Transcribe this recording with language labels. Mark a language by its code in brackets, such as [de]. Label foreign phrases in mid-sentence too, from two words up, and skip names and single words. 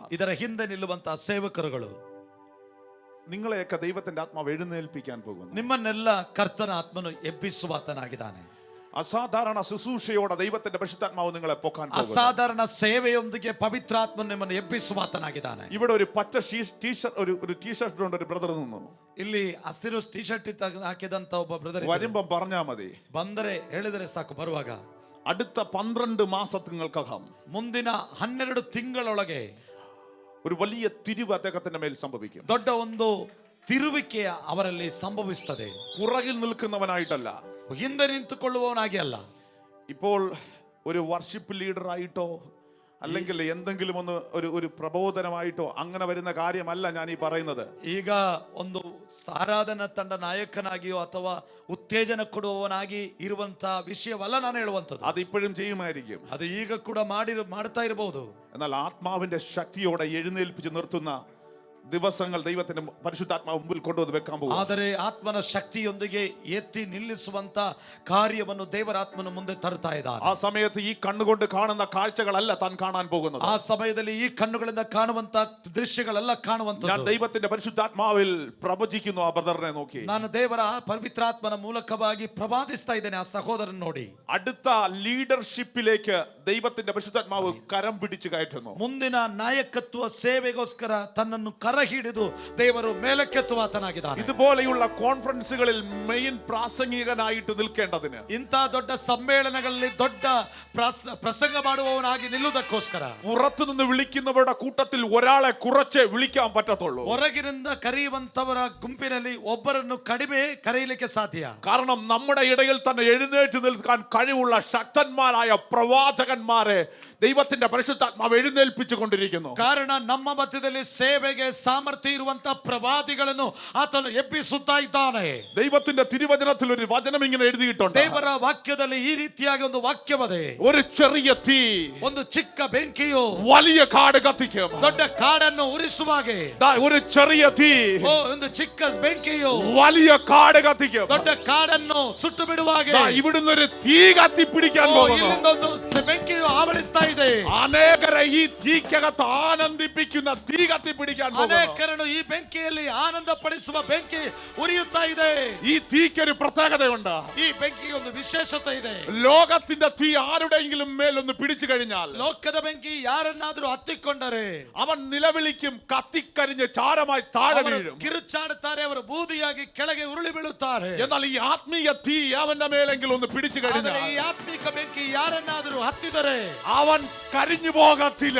[kn] ಇದರ ಹಿಂದೆ ನಿಲ್ಲುವಂತ ಸೇವಕರುಗಳು, [ml] നിങ്ങളെയൊക്കെ ദൈവത്തിന്റെ ആത്മാവ് എഴുന്നേൽപ്പിക്കാൻ പോകുന്നു. [kn] ನಿಮ್ಮನ್ನೆಲ್ಲ ಕರ್ತನ ಆತ್ಮನು ಎಬ್ಬಿಸುವಾತನಾಗಿದ್ದಾನೆ. [ml] അസാധാരണ ശുശ്രൂഷയോടെ ദൈവത്തിന്റെ പരിശുദ്ധാത്മാവ് നിങ്ങളെ പൊക്കാൻ പോകുന്നു. [kn] ಅಸಾಧಾರಣ ಸೇವೆಯೊಂದಿಗೆ ಪವಿತ್ರಾತ್ಮ ನಿಮ್ಮನ್ನು ಎಬ್ಬಿಸುವಾತನಾಗಿದ್ದಾನೆ. [ml] ഇവിടെ ഒരു പച്ച ടീഷർട്ട് കൊണ്ട് ഒരു ബ്രദർ നിന്നു. [kn] ಇಲ್ಲಿ ಹಸಿರು ಟಿ ಶರ್ಟ್ ಹಾಕಿದಂತ ಒಬ್ಬ ಬ್ರದರ್ [ml] വരുമ്പം പറഞ്ഞാ മതി, [kn] ಬಂದರೆ ಹೇಳಿದರೆ ಸಾಕು. ಬರುವಾಗ [ml] അടുത്ത 12 മാസങ്ങൾക്കകം, [kn] ಮುಂದಿನ 12 ತಿಂಗಳೊಳಗೆ [ml] ഒരു വലിയ തിരിവ് അദ്ദേഹത്തിന്റെ മേൽ സംഭവിക്കും. [kn] ದೊಡ್ಡ ಒಂದು ತಿರುವಿಕೆ ಅವರಲ್ಲಿ ಸಂಭವಿಸುತ್ತದೆ. [ml] പുറകിൽ നിൽക്കുന്നവനായിട്ടല്ല, [kn] ಹಿಂದೆ ನಿಂತುಕೊಳ್ಳುವವನಾಗಿ ಅಲ್ಲ. [ml] ഇപ്പോൾ ഒരു വർഷിപ്പ് ലീഡറായിട്ടോ അല്ലെങ്കിൽ എന്തെങ്കിലും ഒന്ന് ഒരു പ്രബോധനമായിട്ടോ അങ്ങനെ വരുന്ന കാര്യമല്ല ഞാൻ ഈ പറയുന്നത്. [kn] ಈಗ ಒಂದು ಆರಾಧನಾ ತಂಡ ನಾಯಕನಾಗಿಯೋ ಅಥವಾ ಉತ್ತೇಜನ ಕೊಡುವವನಾಗಿ ಇರುವಂತ ವಿಷಯವಲ್ಲ ನಾನು ಹೇಳುವಂತದ್ದು. [ml] അത് ഇപ്പോഴും ചെയ്യുമായിരിക്കും, [kn] ಅದು ಈಗ ಕೂಡ ಮಾಡ್ತಾ ಇರಬಹುದು. [ml] എന്നാൽ ആത്മാവിന്റെ ശക്തിയോടെ എഴുന്നേൽപ്പിച്ച് നിർത്തുന്ന ദിവസങ്ങൾ ദൈവത്തിന്റെ പരിശുദ്ധാത്മാവ് മുമ്പിൽ കൊണ്ടുവന്ന് വെക്കാൻ പോകും. [kn] ಆದರೆ ಆತ್ಮನ ಶಕ್ತಿಯೊಂದಿಗೆ ಎತ್ತಿ ನಿಲ್ಲಿಸುವಂತ ಕಾರ್ಯವನ್ನು ದೇವರಾತ್ಮನ ಮುಂದೆ ತರುತ್ತಾ ಇದ್ದಾನೆ. [ml] ആ സമയത്ത് ഈ കണ്ണുകൊണ്ട് കാണുന്ന കാഴ്ചകളല്ല താൻ കാണാൻ പോകുന്നത്. [kn] ಆ ಸಮಯದಲ್ಲಿ ಈ ಕಣ್ಣುಗಳಿಂದ ಕಾಣುವಂತ ದೃಶ್ಯಗಳೆಲ್ಲ ಕಾಣುವಂತದ್ದು. [ml] ഞാൻ ദൈവത്തിന്റെ പരിശുദ്ധാത്മാവിൽ പ്രവചിക്കുന്നു ആ ബ്രദറിനെ നോക്കി. [kn] ನಾನು ದೇವರ ಪವಿತ್ರಾತ್ಮನ ಮೂಲಕವಾಗಿ ಪ್ರವಾದಿಸ್ತಾ ಇದ್ದೇನೆ ಆ ಸಹೋದರನ ನೋಡಿ. [ml] അടുത്ത ലീഡർഷിപ്പിലേക്ക് ദൈവത്തിന്റെ പരിശുദ്ധാത്മാവ് കരം പിടിച്ചു കയറ്റുന്നു. [kn] ಮುಂದಿನ ನಾಯಕತ್ವ ಸೇವೆಗೋಸ್ಕರ ತನ್ನನ್ನು ಕರ ಹಿಡಿದು ದೇವರು ಮೇಲಕ್ಕೆತ್ತುವಾತನಾಗಿದ್ದಾನೆ. [ml] ഇതുപോലെയുള്ള കോൺഫറൻസുകളിൽ മെയിൻ പ്രാസംഗികനായിട്ട് നിൽക്കേണ്ടതിന്, [kn] ಇಂಥ ದೊಡ್ಡ ಸಮ್ಮೇಳನಗಳಲ್ಲಿ ದೊಡ್ಡ ಪ್ರಸಂಗ ಮಾಡುವವನಾಗಿ ನಿಲ್ಲುವುದಕ್ಕೋಸ್ಕರ [ml] പുറത്തുനിന്ന് വിളിക്കുന്നവരുടെ കൂട്ടത്തിൽ ഒരാളെ കുറച്ചേ വിളിക്കാൻ പറ്റത്തുള്ളൂ. [kn] ಹೊರಗಿನಿಂದ ಕರೆಯುವಂತವರ ಗುಂಪಿನಲ್ಲಿ ಒಬ್ಬರನ್ನು ಕಡಿಮೆ ಕರೆಯಲಿಕ್ಕೆ ಸಾಧ್ಯ. [ml] കാരണം നമ്മുടെ ഇടയിൽ തന്നെ എഴുന്നേറ്റ് നിൽക്കാൻ കഴിവുള്ള ശക്തന്മാരായ പ്രവാചകന്മാരെ ദൈവത്തിന്റെ പരിശുദ്ധാത്മാവ് എഴുന്നേൽപ്പിച്ചു കൊണ്ടിരിക്കുന്നു. [kn] ಕಾರಣ ನಮ್ಮ ಮಧ್ಯದಲ್ಲಿ ಸೇವೆಗೆ ಸಾಮರ್ಥ್ಯ ಇರುವಂತ ಪ್ರವಾದಿಗಳನ್ನು ಆತನು ಎಬ್ಬಿಸುತ್ತಾ ಇದ್ದಾನೆ. [ml] ദൈവത്തിന്റെ തിരുവചനത്തിൽ ഒരു വചനം ഇങ്ങനെ എഴുതിയിട്ടുണ്ട്. [kn] ದೇವರ ವಾಕ್ಯದಲ್ಲಿ ಈ ರೀತಿಯಾಗಿ ಒಂದು ವಾಕ್ಯವದೆ, [ml] ഒരു ചെറിയ തീ [kn] ಒಂದು ಚಿಕ್ಕ ಬೆಂಕಿಯು [ml] വലിയ കാട് കത്തിക്കും. [kn] ದೊಡ್ಡ ಕಾಡನ್ನು ಉರಿಸುವಾಗೆ, [ml] ഒരു ചെറിയ തീ [kn] ಒಂದು ಚಿಕ್ಕ ಬೆಂಕಿಯು [ml] വലിയ കാട് കത്തിക്കും. [kn] ದೊಡ್ಡ ಕಾಡನ್ನು ಸುಟ್ಟು ಬಿಡುವಾಗೆ [ml] ഇവിടുന്ന് ഒരു തീ കത്തിപ്പിടിക്കാൻ പോകുന്നു. [kn] ಇಲ್ಲಿಂದ ಒಂದು ಬೆಂಕಿಯು ಆವರಿಸ್ತಾ ಇದೆ. [ml] അനേകരെ ഈ തീക്കകത്ത് ആനന്ദിപ്പിക്കുന്ന തീ കത്തിപ്പിടിക്കാൻ പോകുന്നു. പോകുന്നു. [kn] ಅನೇಕರನ್ನು ಈ ಬೆಂಕಿಯಲ್ಲಿ ಆನಂದ ಪಡಿಸುವ ಬೆಂಕಿ ಉರಿಯುತ್ತಾ ಇದೆ. [ml] ഈ തീക്കൊരു പ്രത്യേകതയുണ്ട്. [kn] ಈ ಬೆಂಕಿಗೆ ಒಂದು ವಿಶೇಷತೆ ಇದೆ. [ml] ലോകത്തിന്റെ തീ ആരുടെയെങ്കിലും മേലൊന്ന് പിടിച്ചു കഴിഞ്ഞാൽ [kn] ಲೋಕದ ಬೆಂಕಿ ಯಾರನ್ನಾದರೂ ಹತ್ತಿಕೊಂಡರೆ [ml] അവൻ നിലവിളിക്കും, കത്തിക്കരിഞ്ഞ് ചാരമായി താഴെ വീഴും. [kn] ಕಿರುಚಾಡುತ್ತಾರೆ, ಅವರು ಬೂದಿಯಾಗಿ ಕೆಳಗೆ ಉರುಳಿ ಬೀಳುತ್ತಾರೆ. [ml] എന്നാൽ ഈ ആത്മീയ തീ അവന്റെ മേലെങ്കിലും ഒന്ന് പിടിച്ചു [kn] ಆದರೆ [ml] കഴിഞ്ഞാൽ [kn] ಈ ಆತ್ಮಿಕ ಬೆಂಕಿ ಯಾರನ್ನಾದರೂ ಹತ್ತಿದರೆ [ml] അവൻ കരിഞ്ഞു പോകത്തില്ല,